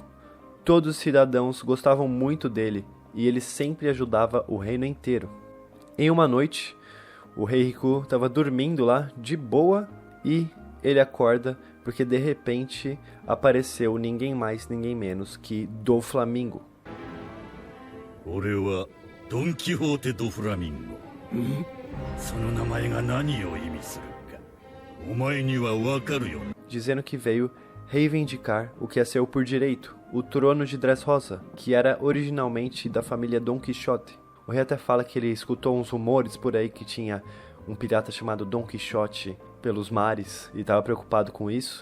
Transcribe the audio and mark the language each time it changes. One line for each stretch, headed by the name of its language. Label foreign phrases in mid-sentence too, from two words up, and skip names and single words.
Portuguese: Todos os cidadãos gostavam muito dele e ele sempre ajudava o reino inteiro. Em uma noite, o Rei Riku estava dormindo lá de boa e ele acorda porque de repente apareceu ninguém mais, ninguém menos que Doflamingo.
Japanese: 俺はドン・キホーテ・ド・フラミンゴ。その名前が何を意味するか、お前にはわかるよ。
Portuguese: Dizendo que veio reivindicar o que é seu por direito, o trono de Dressrosa, que era originalmente da família Don Quixote. O rei até fala que ele escutou uns rumores por aí que tinha um pirata chamado Don Quixote pelos mares e estava preocupado com isso.